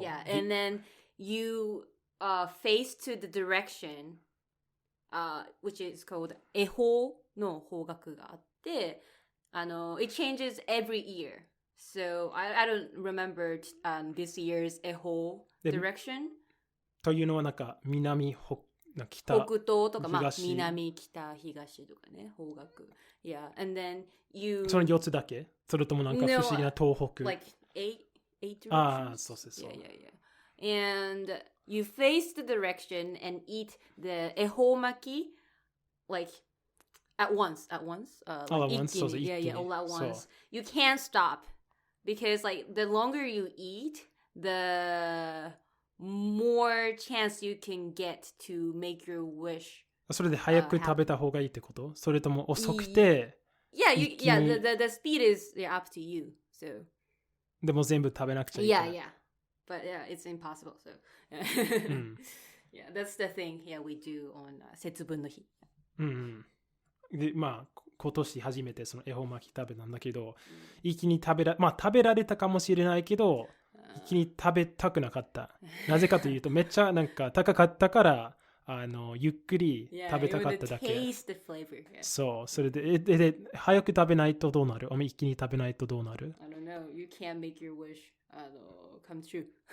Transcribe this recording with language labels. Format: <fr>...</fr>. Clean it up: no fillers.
<en>Yeah, and then you face to the direction, which is called</en> <ja>恵方の方角があって、</ja> <en>it changes every year. So I don't remember this year's 恵方 direction.</en> <ja>というのはなんか南北北東とか、まあ、南北東とかね、方角。</ja> <en>Yeah, and then you</en> <ja>その4つだけ？それともなんか不思議な東北。</ja> <en>like eight directions.</en> <ja>ああ、そうそうそう。</ja> <en>Yeah. And you face the direction and eat the ehomaki like at once. All at once. So yeah, all at once. You can't stop because like the longer you eat, the more chance you can get to make your wish.</en> <ja>それで早く食べた方がいいってこと？それとも遅くて</ja> <en>Yeah, the speed is up to you. So</en> <ja>でも全部食べなくちゃいけない。</ja> <en>Yeah. But yeah, it's impossible. So yeah, that's the thing. Yeah, we do on 節分の日。</en> <ja>でまあ今年初めてその恵方巻き食べたんだけど、一気に食べられたかもしれないけど、一気に食べたくなかった。なぜかというとめっちゃなんか高かったからゆっくり食べたかっただけ。そう、それで早く食べないとどうなる？一気に食べないとどうなる？</ja> <en>I don't know. You can't make your wish come true.</en>